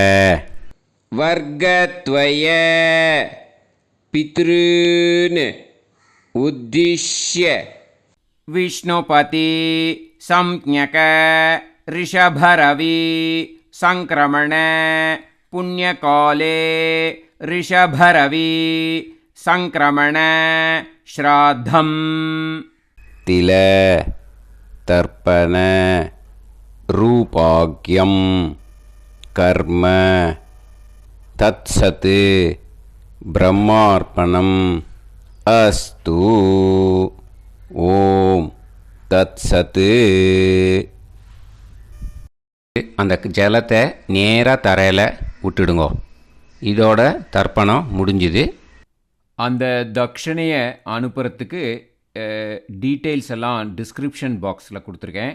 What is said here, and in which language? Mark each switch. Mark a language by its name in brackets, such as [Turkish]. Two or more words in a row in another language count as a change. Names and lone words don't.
[Sanskrit] वर्गत्वय पितॄन् उद्दिश्य विष्णुपति संज्ञक ऋषभरवि संक्रमण पुण्यकाले ऋषभरवि संक्रमण श्राद्धम् तिल तर्पण रूपाग्यं कर्म तत्सत् ब्रह्मार्पणम् अस्तु ओम् तत्सत्. [Tamil] அந்த ஜலத்தை நேராக தரையில் விட்டுடுங்கோ. இதோட தர்ப்பணம் முடிஞ்சுது. அந்த தட்சணையை அனுப்புறதுக்கு டீட்டெயில்ஸ் எல்லாம் [English] description box [Tamil] கொடுத்துருக்கேன்.